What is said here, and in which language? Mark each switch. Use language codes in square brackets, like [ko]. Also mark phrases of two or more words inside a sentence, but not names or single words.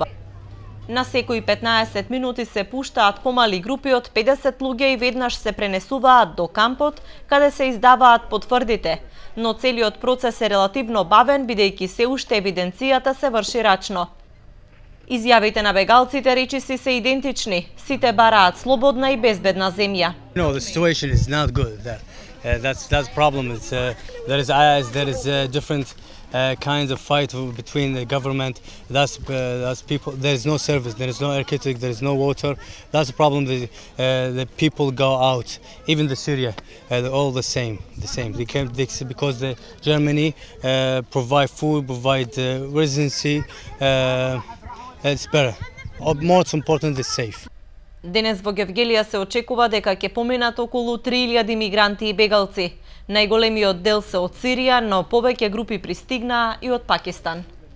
[mk] На секои 15 минути се пуштаат помали групи од 50 луѓе и веднаш се пренесуваат до кампот, каде се издаваат потврдите, но целиот процес е релативно бавен, бидејќи се уште евиденцијата се врши рачно. Изјавите на бегалците речиси се идентични. Сите бараат слободна и безбедна земја. [en] No, the situation is not good. That's the problem. There is IS, there is different kinds of fight between the government. That's people. There is no service. There is no electricity. There is no water. That's the problem. The people go out. Even the Syria, they're all the same. They came because the Germany provide food, provide residency. It's better. Most important is safe. [mk] Денес во Гевгелија се очекува дека ќе поминат околу 3000 мигранти и бегалци. Најголемиот дел се од Сирија, но повеќе групи пристигнаа и од Пакистан.